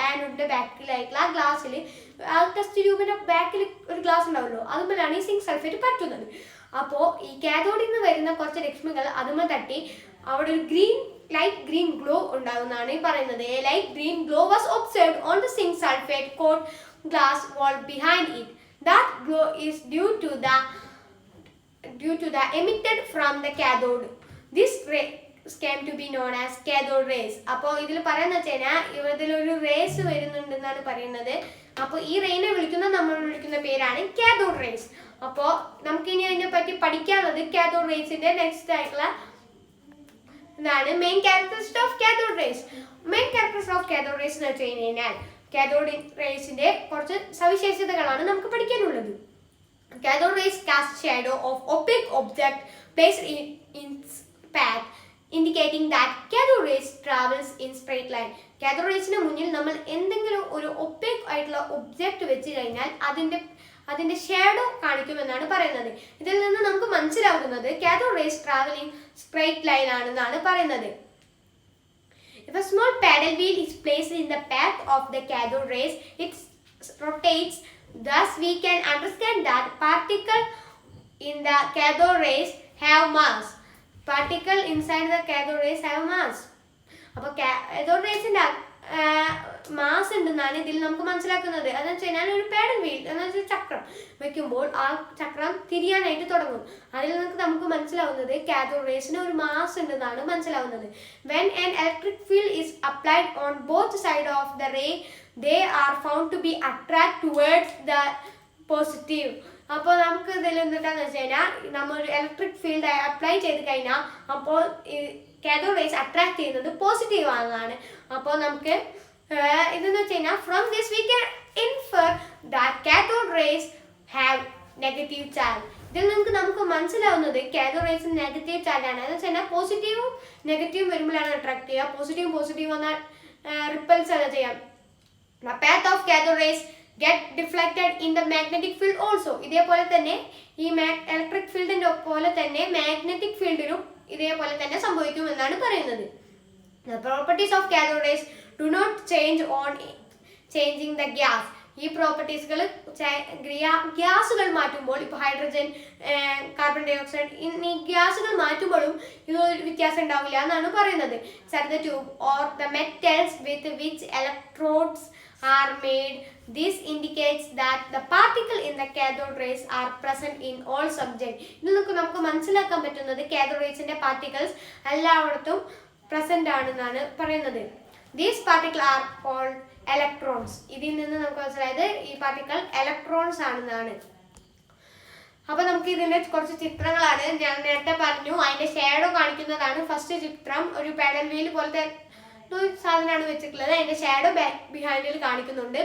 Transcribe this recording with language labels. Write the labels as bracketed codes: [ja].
[ml] ആനോഡിന്റെ ബാക്കിലായിട്ടുള്ള ആ ഗ്ലാസ്സിൽ, ആ ടെസ്റ്റ് ട്യൂബിന്റെ ബാക്കിൽ ഒരു ഗ്ലാസ് ഉണ്ടാവുമല്ലോ, അതുമ്പോഴാണ് ഈ സിങ്ക് സൾഫേറ്റ് പറ്റുന്നത്. അപ്പോൾ ഈ കാഥോഡിൽ നിന്ന് വരുന്ന കുറച്ച് രശ്മികൾ അതുമ്പോൾ തട്ടി അവിടെ ഒരു ലൈറ്റ് ഗ്രീൻ ഗ്ലോ ഉണ്ടാകുന്നതാണ് ഈ പറയുന്നത്. [en] A light green glow was observed on the zinc sulphate coat glass wall behind it. That glow is due to the emitted from the cathode. This rays came to be known as cathode rays. [ml] അപ്പോൾ ഇതിൽ പറയുന്നത് വെച്ചാൽ ഇതിലൊരു raise വരുന്നുണ്ടെന്നാണ് പറയുന്നത്. അപ്പോൾ ഈ റേനെ നമ്മൾ വിളിക്കുന്ന പേരാണ് കാഥോഡ് റേസ്. അപ്പോൾ നമുക്കിനി അതിനെ പറ്റി പഠിക്കാനുള്ളത് കാഥോഡ് റേസിന്റെ നെക്സ്റ്റ് ആയിട്ടുള്ള ഇതാണ് [en] Main characteristics of cathode rays. Main characteristics of cathode rays [ml] എന്ന് വെച്ച് കഴിഞ്ഞാൽ കാഥോഡ് റേസിന്റെ കുറച്ച് സവിശേഷതകളാണ് നമുക്ക് പഠിക്കാനുള്ളത്. [en] Cathode rays cast shadow of opaque object placed in its path, indicating that cathode rays travels in straight line. [ml] Cathode റേസിന് മുന്നിൽ നമ്മൾ എന്തെങ്കിലും ഒരു ഒപേക് ആയിട്ടുള്ള ഒബ്ജക്റ്റ് വെച്ച് കഴിഞ്ഞാൽ അതിന്റെ ഷാഡോ കാണിക്കുമെന്നാണ് പറയുന്നത്. ഇതിൽ നിന്ന് നമുക്ക് മനസ്സിലാകുന്നത് cathode rays travelling straight line ആണെന്നാണ് പറയുന്നത്. [en] If a small paddle wheel is placed in the path of the cathode rays, it rotates. Thus, we can understand that particles in the cathode rays have mass. Particles inside the cathode rays have mass. [ml] അപ്പോൾ cathode raysന്റെ mass ഉണ്ടെന്നാണ് ഇതിൽ നമുക്ക് മനസ്സിലാക്കുന്നത്. അതെന്ന് വെച്ച് കഴിഞ്ഞാൽ ഒരു paddle wheel എന്ന് വെച്ചാൽ ചക്രം വെക്കുമ്പോൾ ആ ചക്രം തിരിയാനായിട്ട് തുടങ്ങും. അതിൽ നമുക്ക് മനസ്സിലാവുന്നത് കാഥോഡ് റേസിന് ഒരു മാസ് ഉണ്ടെന്നാണ് മനസ്സിലാവുന്നത്. [en] When an electric field is applied on both sides of the ray, they are found to be attract towards the positive. [ml] അപ്പോൾ നമുക്ക് ഇതിൽ എന്താണെന്ന് വെച്ച് കഴിഞ്ഞാൽ നമ്മൾ ഇലക്ട്രിക് ഫീൽഡ് അപ്ലൈ ചെയ്ത് കഴിഞ്ഞാൽ അപ്പോൾ കാഥോഡ് റേസ് അട്രാക്ട് ചെയ്യുന്നത് പോസിറ്റീവ് ആണെന്നാണ്. അപ്പോൾ നമുക്ക് ഇതെന്ന് വെച്ച് കഴിഞ്ഞാൽ [en] From this we can infer that cathode rays have negative charge. [ml] ഇതിൽ നമുക്ക് മനസ്സിലാവുന്നത് കാഥോഡ് റേസിന് നെഗറ്റീവ് ചാർജ് ആണ്. എന്ന് വെച്ച് കഴിഞ്ഞാൽ പോസിറ്റീവും നെഗറ്റീവും വരുമ്പോഴാണ് അട്രാക്ട് ചെയ്യുക. പോസിറ്റീവ് വന്നാൽ റിപ്പൽസ് അല്ല ചെയ്യാം. [en] The path of cathode rays get deflected in the magnetic field also. [ml] ഇതേപോലെ തന്നെ ഈ ഇലക്ട്രിക് ഫീൽഡിന്റെ പോലെ തന്നെ മാഗ്നറ്റിക് ഫീൽഡിനും ഇതേപോലെ തന്നെ സംഭവിക്കുമെന്നാണ് പറയുന്നത്. [en] The properties of cathode rays do not change on changing the gas. [ml] ഈ പ്രോപ്പർട്ടീസുകൾ ഗ്യാസുകൾ മാറ്റുമ്പോൾ, ഇപ്പോൾ ഹൈഡ്രജൻ, കാർബൺ ഡൈ ഓക്സൈഡ് ഈ ഗ്യാസുകൾ മാറ്റുമ്പോഴും ഇതൊരു വ്യത്യാസം ഉണ്ടാവില്ല എന്നാണ് പറയുന്നത്. [en] Such the tube or the metals with which electrodes are made. This indicates that the particle in the cathode rays are present in all subject. [ml] ഇത് നമുക്ക് മനസ്സിലാക്കാൻ പറ്റുന്നത് കാഥോഡ് റേസിന്റെ പാർട്ടിക്കിൾസ് എല്ലായിടത്തും പ്രസന്റ് ആണെന്നാണ് പറയുന്നത്. [en] These particles are called electrons. [ml] ഇതിൽ നിന്ന് നമുക്ക് മനസ്സിലായത് ഈ പാർട്ടിക്കിൾ ഇലക്ട്രോൺസ് ആണെന്നാണ്. അപ്പൊ നമുക്ക് ഇതിന്റെ കുറച്ച് ചിത്രങ്ങളാണ് ഞാൻ നേരത്തെ പറഞ്ഞു. അതിന്റെ ഷാഡോ കാണിക്കുന്നതാണ് ഫസ്റ്റ് ചിത്രം. ഒരു പെഡൽ വീൽ പോലത്തെ സാധനമാണ് വെച്ചിട്ടുള്ളത്. അതിന്റെ ഷാഡോ ബിഹൈൻഡിൽ കാണിക്കുന്നുണ്ട്.